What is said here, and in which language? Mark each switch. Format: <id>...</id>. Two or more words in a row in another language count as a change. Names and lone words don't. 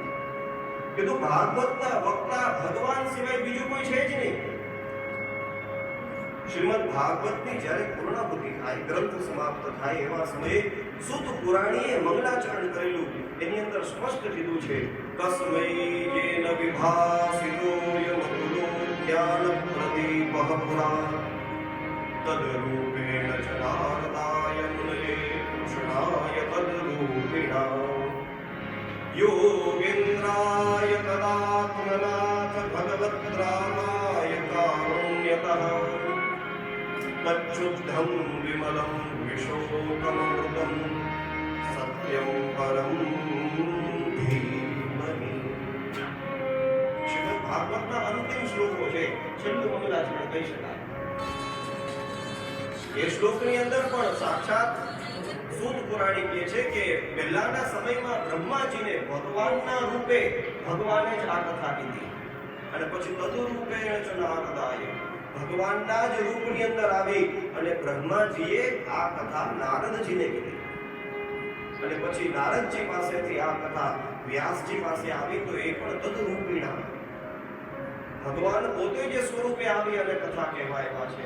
<gu>કીધું ભાગવતના વક્તા ભગવાન સિવાય બીજું કોઈ છે જ નહીં. શ્રીમદ ભાગવતની જ્યારે પૂર્ણાહુતિ થાય, ગ્રંથ સમાપ્ત થાય એવા સમયે સુત પુરાણીએ મંગલાચરણ કરેલું એની અંદર સ્પષ્ટ કીધું છે,</gu> <sa>કસ્મૈ જેન વિભાસિતો યમતુલો ज्ञानप्रदीपः पुरा तद्रूपेण च नारदाय मुनये कृष्णाय तद्रूपिणा योगेन्द्राय तदात्मनाथ भगवद्रामाय कारुण्यतः तच्छुद्धं विमलं विशोकमृतं सत्यं परं धीमहि।</sa> <gu>શ્રીમદ ભાગવતના અંતિમ શ્લોકો છે, છેલ્લું મંગલાચરણ કહી શકાય. એ શ્લોકની અંદર પણ સાક્ષાત સૂત પુરાણી કહે છે કે પહેલાના સમયમાં બ્રહ્માજીને ભગવાનના રૂપે ભગવાને જ આ કથા કીધી અને પછી</gu> <sa>તદુરૂપેણ ચ નારદાય</sa> <gu>ભગવાનના જ રૂપની અંદર આવી અને બ્રહ્માજીએ આ કથા નારદજીને કીધી અને પછી નારદજી પાસેથી આ કથા વ્યાસજી પાસે આવી તો એ પણ તદરૂપિણા ભગવાન પોતે જે સ્વરૂપે આવી અને કથા કહેવાય છે.</gu>